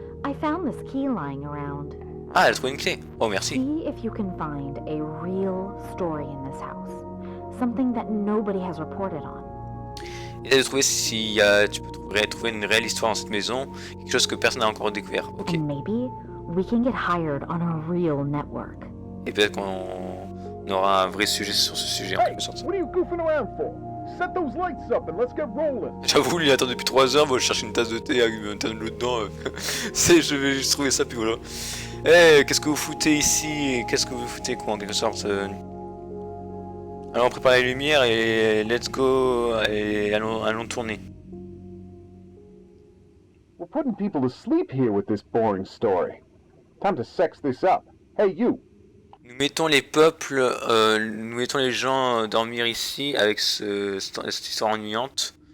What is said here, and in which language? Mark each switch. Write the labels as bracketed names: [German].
[English] I found this key lying around. [French] Ah, elle a trouvé une clé. Oh, merci. [English] See if you can find a real story in this house. Something that nobody has reported on. [French] Essaye de trouver si tu peux trouver une réelle histoire dans cette maison, quelque chose que personne n'a encore découvert. Ok. [English] And maybe we can get hired on a real network. [French] Et peut-être qu'on aura un vrai sujet sur ce sujet en [English] Hey, [French] quelque sorte. [English] what are you goofing around for? Set those lights up and let's get rolling. [French] J'avoue, lui il attend depuis 3 heures, moi je cherche une tasse de thé avec un tas de l'eau dedans. Je vais juste trouver ça, puis voilà. Eh, qu'est-ce que vous foutez ici? Qu'est-ce que vous foutez quoi en quelque sorte? Allons préparer les lumières et let's go et allons tourner. [English] We're putting people to sleep here with this boring story. Time to sex this up. Hey, you. [French] Nous mettons les peuples, nous mettons les gens dormir ici avec cette histoire ennuyante.